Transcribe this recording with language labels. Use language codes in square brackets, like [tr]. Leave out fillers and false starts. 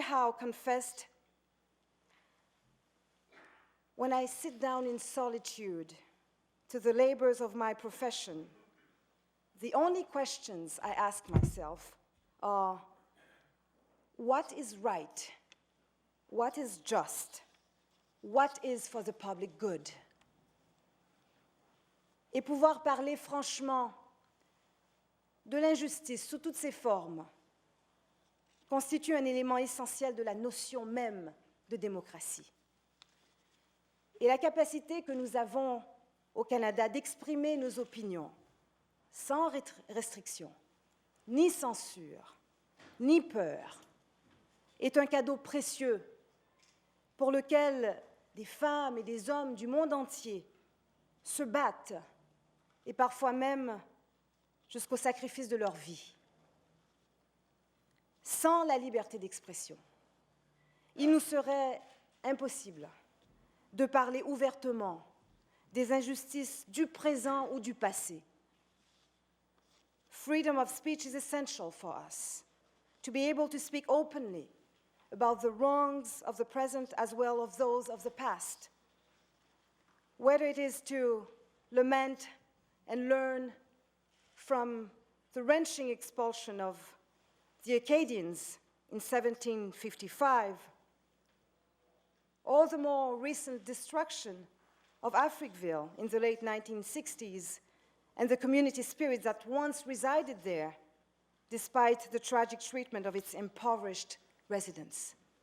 [en] Howe confessed, "When I sit down in solitude to the labors of my profession, the only questions I ask myself are, what is right? What is just? What is for the public good? [fr] Et pouvoir parler franchement de l'injustice sous toutes ses formes constitue un élément essentiel de la notion même de démocratie. Et la capacité que nous avons au Canada d'exprimer nos opinions sans restriction, ni censure, ni peur, est un cadeau précieux pour lequel des femmes et des hommes du monde entier se battent, et parfois même jusqu'au sacrifice de leur vie. Sans la liberté d'expression, il nous serait impossible de parler ouvertement des injustices du présent ou du passé. [en] Freedom of speech is essential for us to be able to speak openly about the wrongs of the present as well as those of the past. Whether it is to lament and learn from the wrenching expulsion of the Acadians in 1755, or the more recent destruction of Africville in the late 1960s, and the community spirit that once resided there, despite the tragic treatment of its impoverished residents.